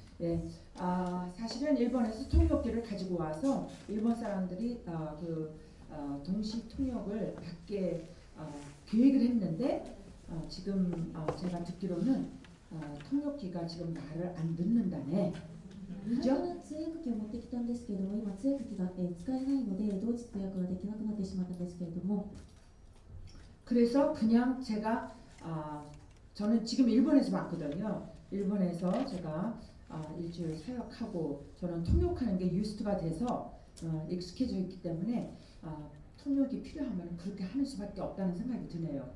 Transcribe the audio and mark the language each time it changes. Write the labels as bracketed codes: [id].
[ko] 네, 사실은 일본에서 통역기를 가지고 와서 일본 사람들이 동시 통역을 받게 계획을 했는데 지금 제가 듣기로는 통역기가 지금 말을 안 듣는다네. [ja] 通訳機を持ってきたんですけれども、今通訳機が、使えないので同時通訳ができなくなってしまったんですけれども [ko] 그래서 그냥 제가 저는 지금 일본에서 왔거든요. 일본에서 제가 일주일 사역하고 저는 통역하는 게 유스트가 돼서 익숙해져 있기 때문에 통역이 필요하면 그렇게 하는 수밖에 없다는 생각이 드네요.